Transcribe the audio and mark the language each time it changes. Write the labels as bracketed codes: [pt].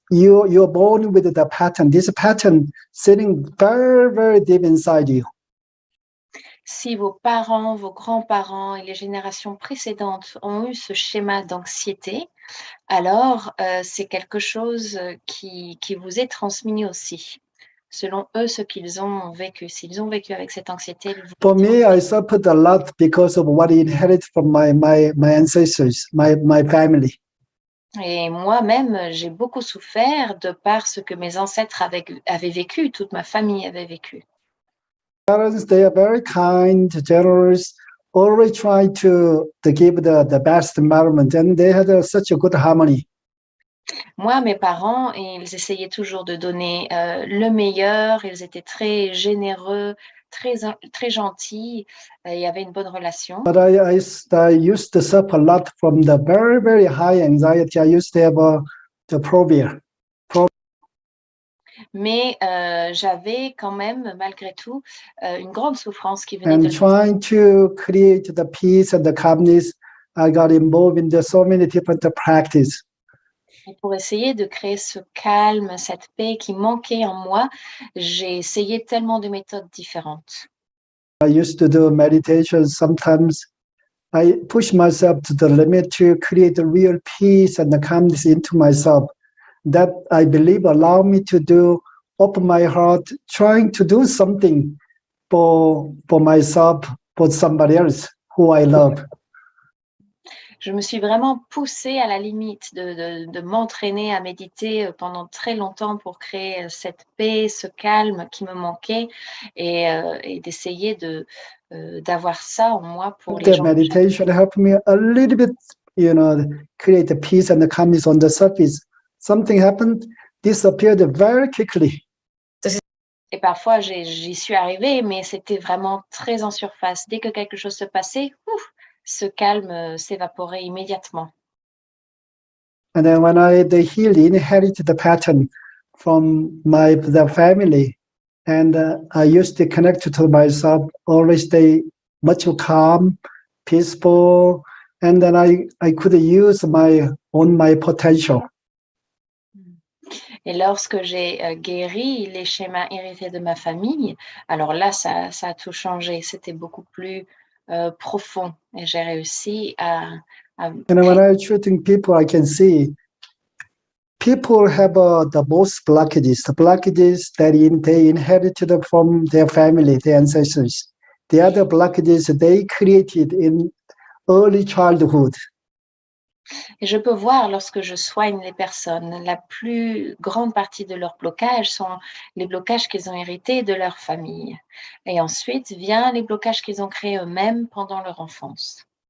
[en] You're born with the pattern. This pattern sitting very, very deep inside you. [fr] Si vos parents, vos grands-parents et les générations précédentes ont eu ce schéma d'anxiété, alors c'est quelque chose qui vous est transmis aussi. Selon eux, ce qu'ils ont vécu. S'ils ont vécu avec cette anxiété, [en] For me, I suffered a lot because of what I inherited from my ancestors, my family. [fr] Et moi-même, j'ai beaucoup souffert de par ce que mes ancêtres avaient vécu, toute ma famille avait vécu. [en] Parents, they are very kind, generous, always try to give the best environment, and they had such a good harmony. [fr] Moi, mes parents, ils essayaient toujours de donner le meilleur, ils étaient très généreux, très gentils, il y avait une bonne relation. [en] But I used to suffer a lot from the very, very high anxiety. I used to have the provient. [fr] Mais j'avais quand même, malgré tout, une grande souffrance qui venait [en] And [fr] de... [en] trying to create the peace and the calmness, I got involved in so many different practices. [fr] Et pour essayer de créer ce calme, cette paix qui manquait en moi, j'ai essayé tellement de méthodes différentes. [en] I used to do meditation sometimes I push myself to the limit to create a real peace and calmness into myself that I believe allow me to do, open my heart, trying to do something for myself, for somebody else who I love. [fr] Je me suis vraiment poussée à la limite de m'entraîner à méditer pendant très longtemps pour créer cette paix, ce calme qui me manquait et d'essayer d'avoir ça en moi pour les [en] The [fr] gens. [en] meditation helped me a little bit, create a peace and a calmness on the surface. Something happened, disappeared very quickly. [fr] Et parfois, j'y suis arrivée, mais c'était vraiment très en surface. Dès que quelque chose se passait, ce calme s'évaporait immédiatement. [en] And then when the healing inherited the pattern from the family, and I used to connect to myself, always stay much calm, peaceful, and then I could use my potential. [fr] Et lorsque j'ai guéri les schémas hérités de ma famille, alors là, ça a tout changé. C'était beaucoup plus profond et j'ai réussi à [en] And when I'm treating people, I can see people have the most blockages, the blockages that they inherited from their family, their ancestors. The other blockages they created in early childhood. [fr] Et je peux voir lorsque je soigne les personnes, la plus grande partie de leurs blocages sont les blocages qu'ils ont hérités de leur famille. Et ensuite vient les blocages qu'ils ont créés eux-mêmes pendant leur enfance.